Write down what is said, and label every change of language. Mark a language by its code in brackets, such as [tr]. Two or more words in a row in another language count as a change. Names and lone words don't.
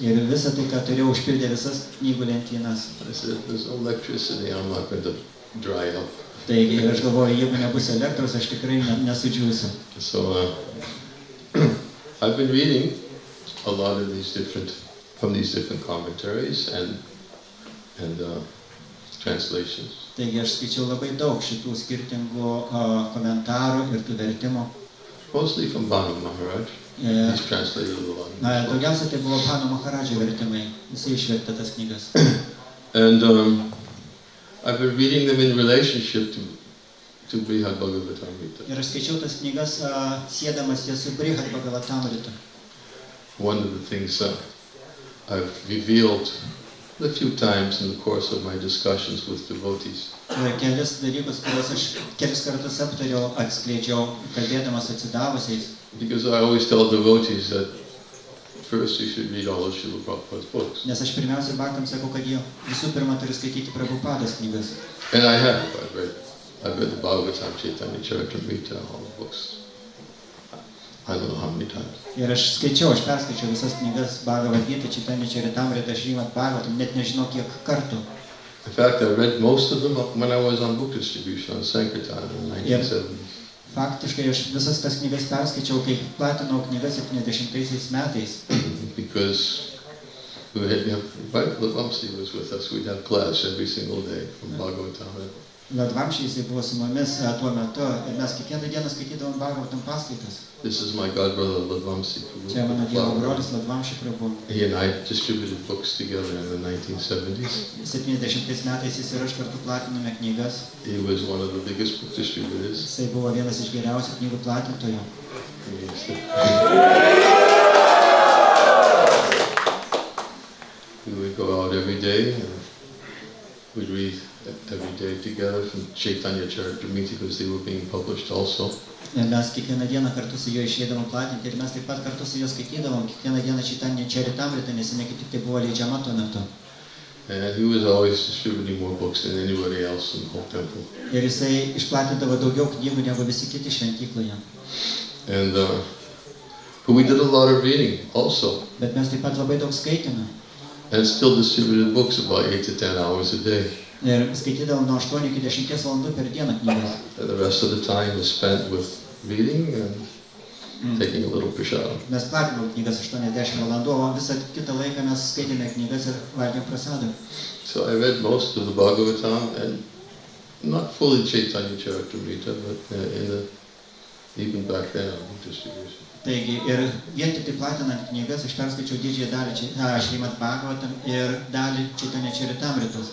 [lt] Ir visą tai, ką turėjau, užpildė visas knygų lentynas. [en] I said, if there's no electricity, I'm not going to dry up. [lt] Taigi aš galvoju, jeigu nebus elektros, aš tikrai nesudžiūsiu. [en] So I've been reading a lot of these different commentaries and translations. [lt] Taigi aš skaičiau labai daug šitų skirtingų komentarų ir tų vertimų. [en] Mostly from Bhanu Maharaj. He's translated a lot. [lt] Daugiausia tai buvo Bhanu Maharadžio vertimai. Jisai išvertė tas knygas. [en] And I've been reading them in relationship to Brihad Bhagavatamrita. [lt] Ir aš skaičiau tas knygas siedamas jas su Brihad Bhagavatamrita. [en] One of the things I've revealed a few times in the course of my discussions with devotees. [lt] Kelis dalykus, kuriuos aš kelis kartus aptariau, atskleidžiau, kalbėdamas atsidavusiais. [en] Because I always tell devotees that first you should read all of Srila Prabhupada's books. [lt] Nes aš pirmiausia baktams sakau, kad jie visų pirma turi skaityti Prabhupados knygas. [en] And I have. I've read the Bhagavatam, Chaitanya Charitamrita, all the books. I don't know how many times. [lt] Ir aš perskaičiau visas knygas Bhagavad Gita, Chaitanya Charitamrita, Srimad Bhagavatam, net nežinau kiek kartų. [en] In fact, I read most of them when I was on book distribution on Sankirtan in the 1970s. [lt] Faktiškai aš visas tas knygas perskaičiau, kai platinau knygas 70 metais. [en] Because Ladvamsi was with us. We'd have class every single day from Bhagavatam. [lt] Ladvamsi jisai buvo su mumis tuo metu ir mes kiekvieną dieną skaitydavom Bhagavatam paskaitas. [en] This is my god brother Ladvamsi Prabhu. [lt] Čia mano dievo brolis Ladvamsi Prabhu. [en] He and I distributed books together in the 1970s. [lt] 70 metais jis ir aš kartu platinome knygas. [en] He was one of the biggest book distributors. [lt] Jisai buvo vienas iš geriausių knygų platintojų. [en] We would go out every day and we'd read every day together from Chaitanya Charitamrita because they were being published also. [lt] Ir mes kiekvieną dieną kartu su juo išeidavom platinti ir mes taip pat kartu su juo skaitydavom kiekvieną dieną Chaitanya Charitamrita, nes jinai kaip tik tai buvo leidžiama tuo metu. [en] And he was always distributing more books than anybody else in the whole temple. [lt] Ir jisai išplatindavo daugiau knygų negu visi kiti šventykloje. [en] And but we did a lot of reading also, [lt] Bet mes taip pat labai daug skaitėme. [en] and still distributed books about 8 to 10 hours a day. [lt] Ir skaitydavom nuo 8 iki 10 valandų per dieną knygas. [en] And the rest of the time was spent with reading and taking a little prasad. [lt] Mes platinom knygas 80 valandų, o visą kitą laiką mes skaitėme knygas ir valgėm prasadą. [en] So I read most of the Bhagavatam, and not fully Chaitanya Charitamrita, but even back then on distribution. [lt] Taigi ir vien tik tai platinant knygas aš perskaičiau didžiąją dalį Šrimad Bhagavatam ir dalį Chaitanya Charitamritos.